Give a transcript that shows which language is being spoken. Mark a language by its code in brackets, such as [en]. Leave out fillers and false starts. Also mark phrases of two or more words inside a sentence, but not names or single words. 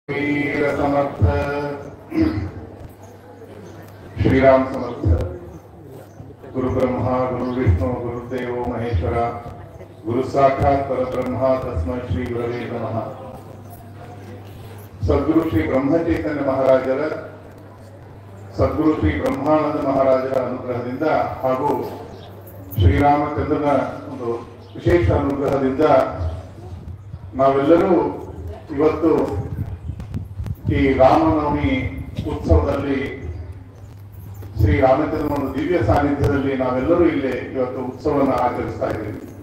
[sa] वीर समर्थ श्री राम समर्थ गुरु ब्रह्मा गुरु विष्णु गुरुदेव महेश्वरा गुरु साक्षात् परब्रह्म तस्मै श्री गुरवे नमः। [kn] सद्गुरु श्री ब्रह्म चैतन्य महाराजರ सद्गुरु श्री ಬ್ರಹ್ಮಾನಂದ ಮಹಾರಾಜರ ಅನುಗ್ರಹದಿಂದ ಹಾಗೂ ಶ್ರೀರಾಮಚಂದ್ರನ ಒಂದು ವಿಶೇಷ ಅನುಗ್ರಹದಿಂದ ನಾವೆಲ್ಲರೂ ಇವತ್ತು ಈ ರಾಮನವಮಿ ಉತ್ಸವದಲ್ಲಿ ಶ್ರೀರಾಮಚಂದ್ರನ ಒಂದು ದಿವ್ಯ ಸಾನ್ನಿಧ್ಯದಲ್ಲಿ ನಾವೆಲ್ಲರೂ ಇಲ್ಲಿ ಇವತ್ತು ಉತ್ಸವವನ್ನು ಆಚರಿಸ್ತಾ ಇದ್ದೀವಿ.